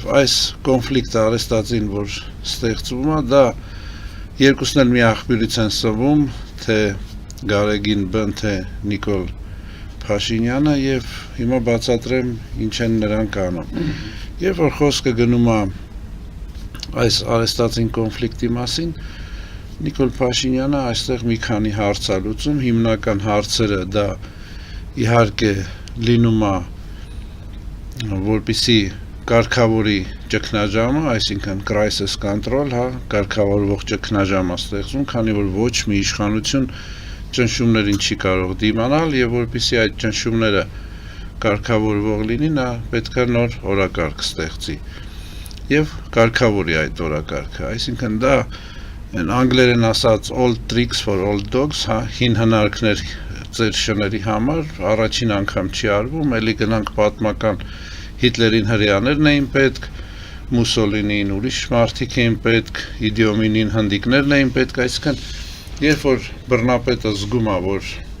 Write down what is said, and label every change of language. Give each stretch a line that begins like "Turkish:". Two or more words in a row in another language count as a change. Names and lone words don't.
Armenian: այս կոնֆլիկտը արհեստածին, որ ստեղծվում է, դա երկուսն էլ մի աղբյուրից են սնվում, թե Գարեգին Բ-ն, թե Նիկոլ Փաշինյանը եւ հիմա բացատրեմ ինչ են նրանք անում։ Երբ որ խոսքը գնում է այս արհեստածին կոնֆլիկտի մասին, Նիկոլ Փաշինյանը այստեղ մի քանի հարց է լուծում, հիմնական հարցերը դա իհարկե լինում է որպեսզի կարգավորի ճգնաժամը, այսինքն
English: crisis control,
Armenian: կարգավորվող ճգնաժամ է ստեղծում, քանի որ ոչ մի իշխանություն ճնշումներին չի կարող դիմանալ եւ որպեսզի այդ ճնշումները կարգավորվող լինի, նա պետք է նոր օրակարգ ստեղծի եւ կարգավորի այդ օրակարգը, այսինքն դա են անգլերեն ասած
English: old tricks for old dogs,
Armenian: հին հնարքներ ծեր շների համար, առաջին անգամ չի արվում, էլի գնանք պատմական Հիտլերին հրեաներն էին պետք, Մուսոլինին ուրիշ մարդիկ էին պետք, Իդիոմինին հնդիկներն էին պետք, այսինքն երբ որ բռնապետը զգում է, որ